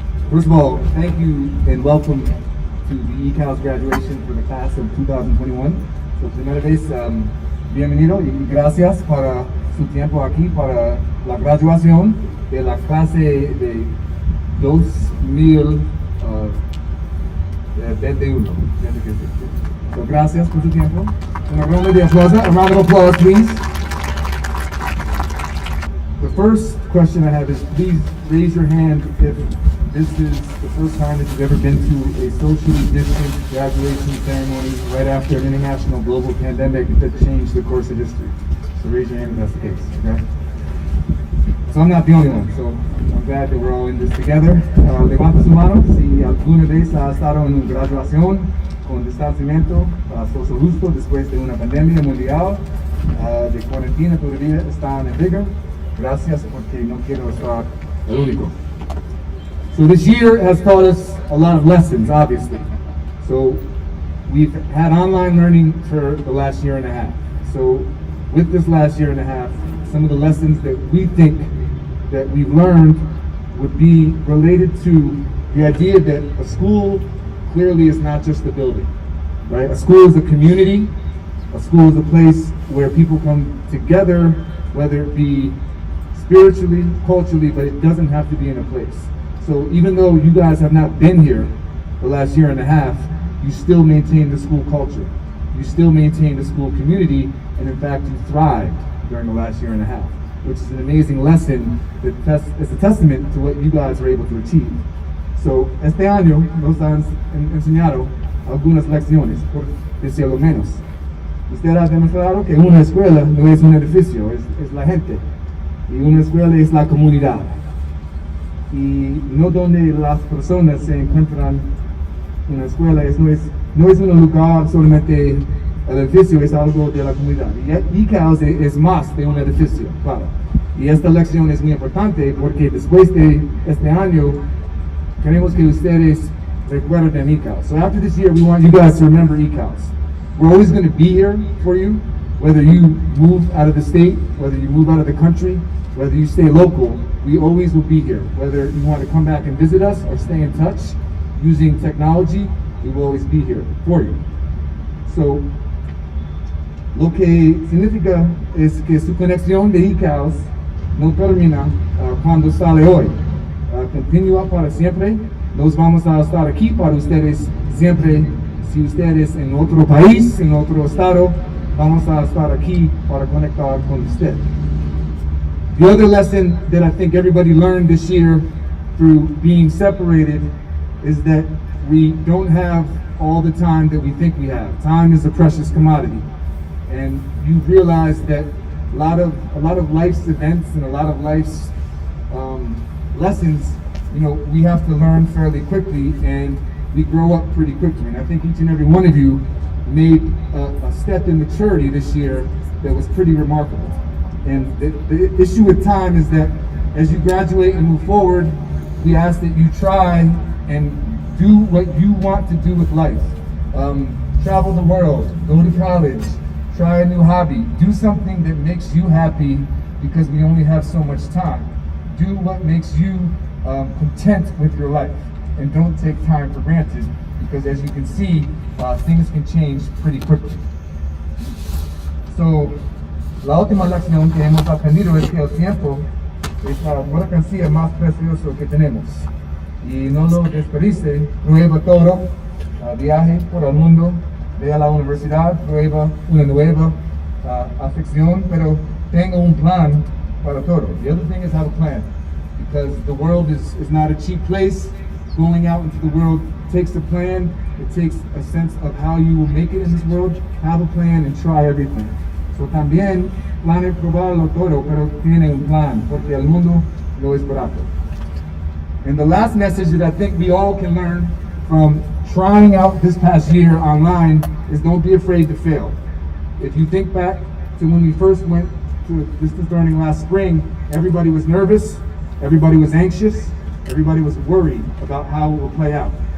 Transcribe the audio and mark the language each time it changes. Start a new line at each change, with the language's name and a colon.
English: First of all, thank you and welcome to the eCALS graduation for the class of 2021.
Spanish: So, primera vez, bienvenido y gracias para su tiempo aquí para la graduación de la clase de 2021. So, gracias por su tiempo. Una ronda de aplausos.
English: A round of applause, please. The first question I have is, please raise your hand if this is the first time that you've ever been to a socially distant graduation ceremony right after an international global pandemic that changed the course of history. So raise your hand if that's the case, okay? So I'm not the only one, so I'm glad that we're all in this together.
Spanish: Levanta su mano si alguna vez ha estado en una graduación con distanciamiento social justo después de una pandemia mundial de cuarentena todavía están en vigor. Gracias porque no quiero estar el único.
English: So this year has taught us a lot of lessons, obviously. So we've had online learning for the last year and a half. So with this last year and a half, some of the lessons that we think that we've learned would be related to the idea that a school clearly is not just a building, right? A school is a community. A school is a place where people come together, whether it be spiritually, culturally, but it doesn't have to be in a place. So even though you guys have not been here the last year and a half, you still maintain the school culture. You still maintain the school community, and in fact, you thrived during the last year and a half, which is an amazing lesson that is a testament to what you guys are able to achieve.
Spanish: So, este año nos han enseñado algunas lecciones, por decirlo menos. Usted ha demostrado que una escuela no es un edificio, es la gente. Y una escuela es la comunidad. Y no donde las personas se encuentran en la escuela, no es un lugar solamente el edificio, es algo de la comunidad. Y eCALS es más de un edificio, claro. Y esta lección es muy importante porque después de este año, queremos que ustedes recuerden eCALS.
English: So after this year, we want you guys to remember eCALS. We're always going to be here for you, whether you move out of the state, whether you move out of the country, whether you stay local, we always will be here. Whether you want to come back and visit us or stay in touch using technology, we will always be here for you.
Spanish: So, lo que significa es que su conexión de eCALS no termina cuando sale hoy. Continúa para siempre. Nos vamos a estar aquí para ustedes siempre. Si ustedes en otro país, en otro estado, vamos a estar aquí para conectar con usted.
English: The other lesson that I think everybody learned this year through being separated is that we don't have all the time that we think we have. Time is a precious commodity. And you realize that a lot of life's events and a lot of life's lessons, we have to learn fairly quickly, and we grow up pretty quickly. And I think each and every one of you made a step in maturity this year that was pretty remarkable. And the issue with time is that as you graduate and move forward, we ask that you try and do what you want to do with life. Travel the world, go to college, try a new hobby, do something that makes you happy because we only have so much time. Do what makes you content with your life, and don't take time for granted, because as you can see, things can change pretty quickly.
Spanish: So, la última lección que hemos aprendido es que el tiempo es la mercancía más preciosa que tenemos. Y no lo desperdicie, prueba todo, viaje por el mundo, ve a la universidad, prueba una nueva afición, pero tenga un plan para todo.
English: The other thing is have a plan, because the world is not a cheap place. Going out into the world takes a plan. It takes a sense of how you will make it in this world. Have a plan and try everything.
Spanish: So también plane probarlo todo, pero tiene un plan, porque el mundo no es barato.
English: And the last message that I think we all can learn from trying out this past year online is don't be afraid to fail. If you think back to when we first went to distance learning last spring, everybody was nervous, everybody was anxious, everybody was worried about how it will play out.